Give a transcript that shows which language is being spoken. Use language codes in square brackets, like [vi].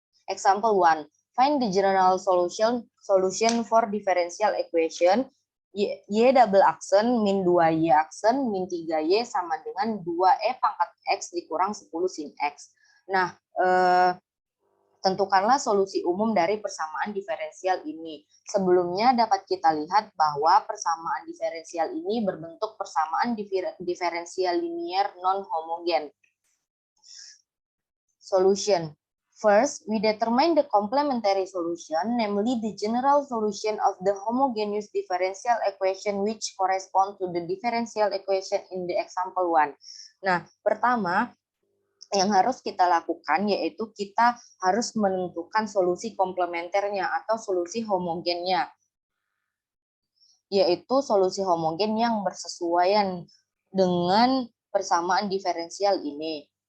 [en] Example 1. Find the general solution for differential equation y double [id] aksen min 2y aksen min 3y sama dengan 2e pangkat x dikurang 10 sin x. Nah, tentukanlah solusi umum dari persamaan diferensial ini. Sebelumnya dapat kita lihat bahwa persamaan diferensial ini berbentuk persamaan diferensial linier non-homogen. [en] Solution. First, we determine the complementary solution, namely the general solution of the homogeneous differential equation which correspond to the differential equation in the example 1. [id] Nah, pertama yang harus kita lakukan yaitu kita harus menentukan solusi komplementernya atau solusi homogennya, yaitu solusi homogen yang bersesuaian dengan persamaan diferensial ini.